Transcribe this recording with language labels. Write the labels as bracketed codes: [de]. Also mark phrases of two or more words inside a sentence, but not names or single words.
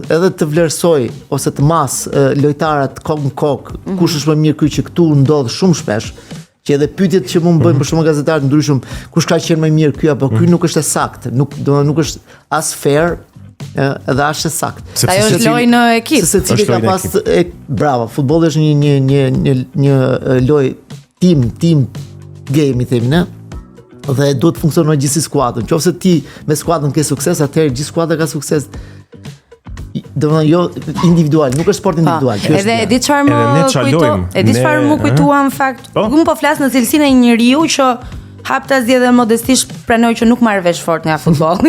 [sq] Edhe të vlerësoj ose të mas lojtarët kokë në kokë, kush është më mirë ky që këtu ndodh shumë shpesh. Që edhe pyetjet që mund bëjnë për shumë gazetarë të ndryshëm, kush ka qenë më mirë ky apo ky nuk është e saktë, nuk është as fair, edhe as e saktë. Ajo është lojë në ekip. Se secili ka pas bravo, futbolli është një lojë [en] team game [sq] i themi ne. Dhe duhet të funksionojë gjithë skuadra. Nëse ti me skuadrën ke sukses, atëherë gjithë skuadra ka sukses. Domethënë jo individual, nuk është sport individual. Edhe e di çfarë më kujtua në fakt. Unë po flas në cilësinë e njeriu që hap ta zgjedhë modestisht pranoj që nuk marr vesh fort nga futbolli.